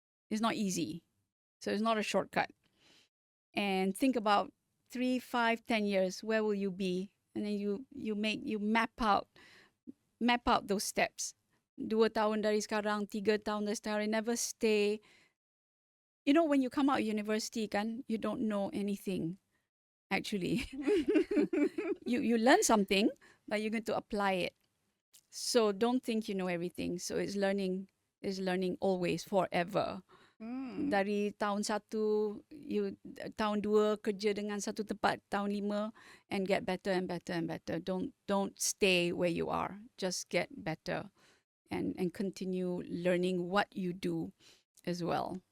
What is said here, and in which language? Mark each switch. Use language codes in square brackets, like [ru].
[en] It's not easy, so it's not a shortcut. And think about 3, 5, 10 years, where will you be? And then you map out those steps. [ms] 2 tahun dari sekarang, 3 tahun dari sekarang, [en] never stay. You know, when you come out of university, kan, you don't know anything. Actually, you learn something, but you're going to apply it. So don't think you know everything. So it's learning always, forever. [ms] Dari tahun 1, tahun 2 kerja dengan satu tempat, tahun 5, [en] and get better and better and better. Don't stay where you are. Just get better and continue learning what you do as well.